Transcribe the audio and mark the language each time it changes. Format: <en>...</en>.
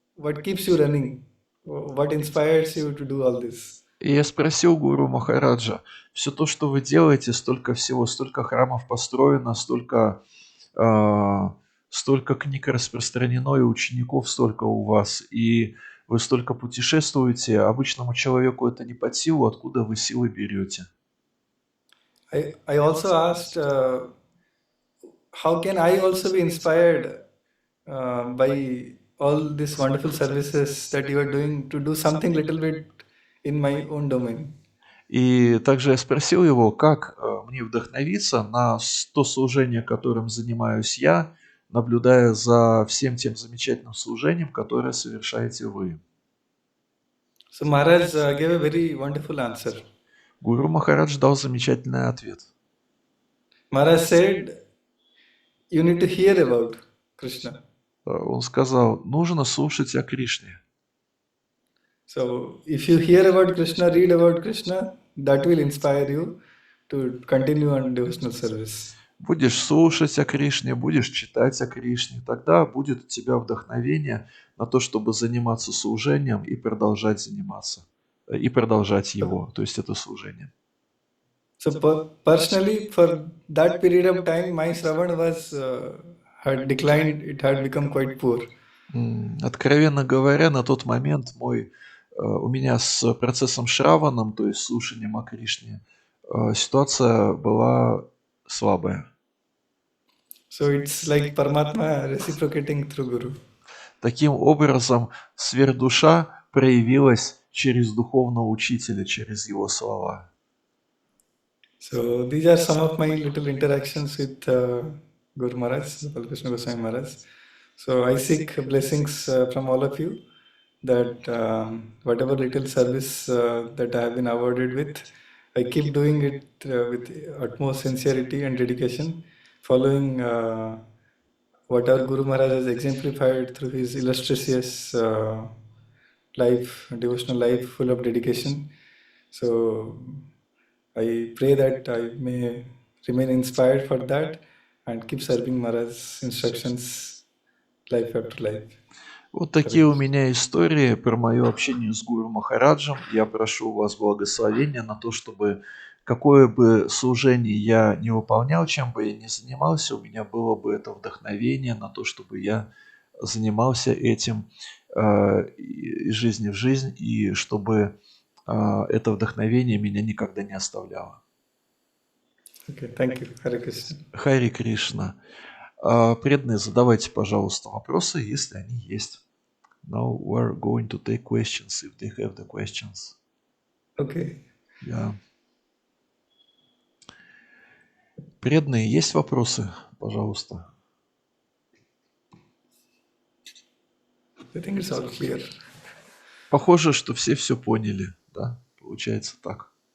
<en>what keeps you running? What inspires you to do all this?</en> <ru>И я спросил гуру Махараджа, все то, что вы делаете, столько всего, столько храмов построено, столько книг распространено, и учеников столько у вас, и вы столько путешествуете, обычному человеку это не под силу, откуда вы силы берете?</ru> <en>I also asked, how can I also be inspired by all these wonderful services that you are doing to do something little bit in my own domain?</en> <ru>И также я спросил его, как мне вдохновиться на то служение, которым занимаюсь я, наблюдая за всем тем замечательным служением, которое совершаете вы.</ru> <en>So Maharaj gave a very wonderful answer.</en> <ru>Гуру Махарадж дал замечательный ответ.</ru> <en>Maharaj said, you need to hear about Krishna.</en> <ru>Он сказал, нужно слушать о Кришне.</ru> <en>So if you hear about Krishna, read about Krishna, that will inspire you to continue on devotional service.</en> <ru>Будешь слушать о Кришне, будешь читать о Кришне, тогда будет у тебя вдохновение на то, чтобы заниматься служением и продолжать заниматься, и продолжать его, то есть это служение.</ru> <en>So personally, for that period of time, my Shravan was had declined. It had become quite poor.</en> <ru>Откровенно говоря, на тот момент у меня с процессом Шраваном, то есть слушанием о Кришне, ситуация была слабая.</ru> <en>So it's like Paramatma reciprocating through Guru.</en> <ru>Таким образом, сверхдуша проявилась через духовного учителя, через его слова.</ru> <en>So these are some of my little interactions with Guru Maharaj, Krishna Goswami Maharaj. So I seek blessings from all of you that whatever little service that I have been awarded with, I keep doing it with utmost sincerity and dedication, following what our Guru Maharaj has exemplified through his illustrious life, devotional life full of dedication. So I pray that I may remain inspired for that and keep serving Maharaj's instructions life after life.</en> <ru>Вот такие у меня истории про мое общение с Гуру Махараджем. Я прошу у вас благословения на то, чтобы какое бы служение я не выполнял, чем бы я ни занимался, у меня было бы это вдохновение на то, чтобы я занимался этим из жизни в жизнь, и чтобы это вдохновение меня никогда не оставляло.</ru> <en>Okay, thank you. Hare Krishna.</en> <ru>Хари Кришна. Преданные, задавайте, пожалуйста, вопросы, если они есть.</ru> <en>Now we're going to take questions, if they have the questions. Okay. Yeah.</en> <ru>Преданные, есть вопросы, пожалуйста?</ru> <en>I think it's all clear.</en> <ru>Похоже, что все поняли, да? Получается так.</ru>